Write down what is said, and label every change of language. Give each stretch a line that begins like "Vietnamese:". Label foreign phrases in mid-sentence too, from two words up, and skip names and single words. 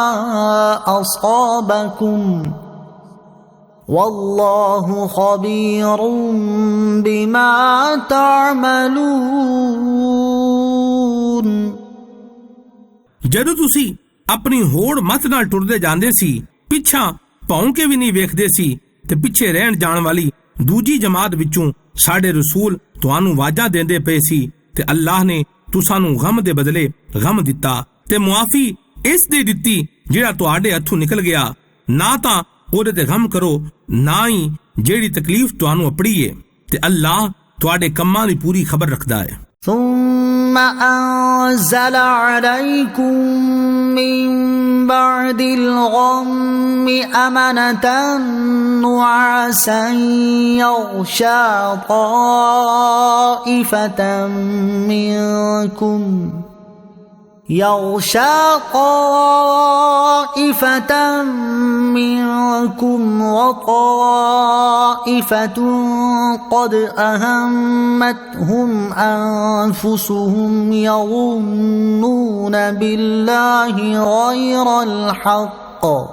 Arabic: أصابكم والله خبير بما تعملون।
Punjabi: ਜਦੋਂ ਤੁਸੀਂ ਆਪਣੀ ਹੋੜ ਮੱਤ ਨਾਲ ਟੁਰਦੇ ਜਾਂਦੇ ਸੀ, ਪਿੱਛਾ ਭੌਂ ਕੇ ਵੀ ਨਹੀਂ ਵੇਖਦੇ ਸੀ ਤੇ ਪਿੱਛੇ ਰਹਿਣ ਜਾਣ ਵਾਲੀ ਦੂਜੀ ਜਮਾਤ ਵਿੱਚੋਂ ਸਾਡੇ ਰਸੂਲ ਤੁਹਾਨੂੰ ਆਵਾਜ਼ਾਂ ਦਿੰਦੇ ਪਏ ਸੀ ਤੇ ਅੱਲਾਹ ਨੇ ਤੁਸਾਂ ਨੂੰ ਗਮ ਦੇ ਬਦਲੇ ਗਮ ਦਿੱਤਾ ਤੇ ਮੁਆਫੀ ਇਸ ਦੇ ਦਿੱਤੀ ਜਿਹੜਾ ਤੁਹਾਡੇ ਹੱਥੋਂ ਨਿਕਲ ਗਿਆ। ਨਾ ਤਾਂ ਉਹਦੇ ਤੇ ਗਮ ਕਰੋ, ਨਾ ਹੀ ਜਿਹੜੀ ਤਕਲੀਫ ਤੁਹਾਨੂੰ ਅਪੜੀ ਏ ਤੇ ਅੱਲਾਹ ਤੁਹਾਡੇ ਕੰਮਾਂ ਦੀ ਪੂਰੀ ਖਬਰ ਰੱਖਦਾ ਹੈ।
Arabic: ثم أنزل عليكم من بعد الغم أمنة نعاسا يغشى طائفة منكم وطائفة قد أهمتهم أنفسهم يظنون بالله غير الحق